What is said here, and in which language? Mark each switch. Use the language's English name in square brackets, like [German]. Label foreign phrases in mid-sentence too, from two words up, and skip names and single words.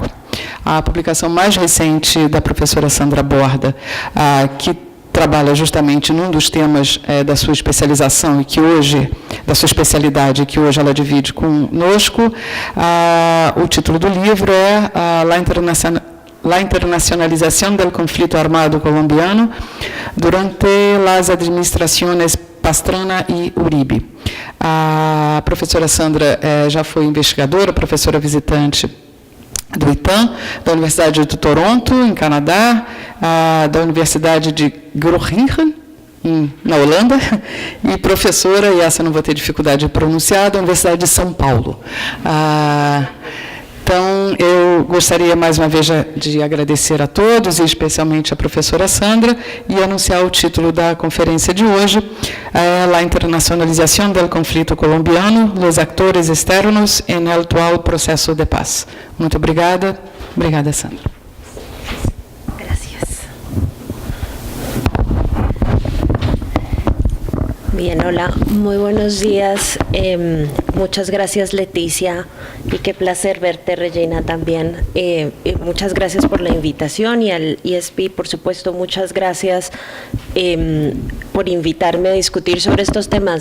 [Portuguese] A publicação mais recente da professora Sandra Borda, que trabalha justamente num dos temas da sua especialização da sua especialidade, que hoje ela divide conosco. O título do livro é La internacionalización del conflicto armado colombiano durante las administraciones Pastrana e Uribe. A professora Sandra já foi investigadora, professora visitante do ITAM, da Universidade de Toronto, em Canadá, da Universidade de Groningen, na Holanda, e professora, e essa não vou ter dificuldade de pronunciar, da Universidade de São Paulo. Então, eu gostaria, mais uma vez, de agradecer a todos, e especialmente a professora Sandra, e anunciar o título da conferência de hoje, La internacionalización del conflicto colombiano, los actores externos en el actual proceso de paz. Muito obrigada. Obrigada, Sandra. [Spanish] Bien, hola, muy buenos días. Muchas gracias, Leticia, y qué placer verte, Regina, también. Muchas gracias por la invitación, y al IESP, por supuesto, muchas gracias por invitarme a discutir sobre estos temas.